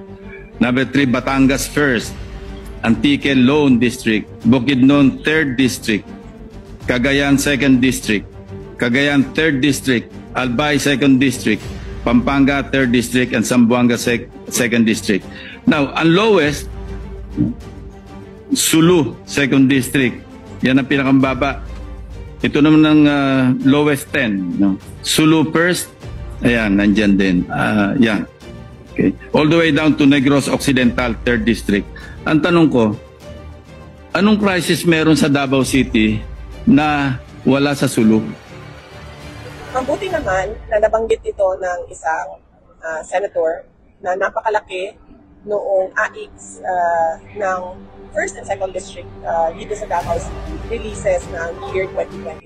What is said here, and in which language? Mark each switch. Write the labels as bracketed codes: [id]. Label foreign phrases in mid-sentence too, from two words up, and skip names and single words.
[en] Number 3, Batangas 1st. Antique Lone District. Bukidnon 3rd District. Cagayan 2nd District. Cagayan 3rd District. Albay 2nd District. Pampanga 3rd District and Zamboanga 2nd District. Now, [tl] ang lowest, Sulu 2nd District. Yan ang pinakambaba. Ito naman ang lowest 10. No? Sulu 1st. Ayan, nandyan din. Yan. Okay. [en] All the way down to Negros Occidental 3rd District. [tl] Ang tanong ko, anong crisis meron sa Davao City na wala sa Sulu? Mabuti naman na nabanggit ito ng isang senator na napakalaki noong AIX ng [en] 1st and 2nd District [tl] dito sa Davao City releases ng year 2025.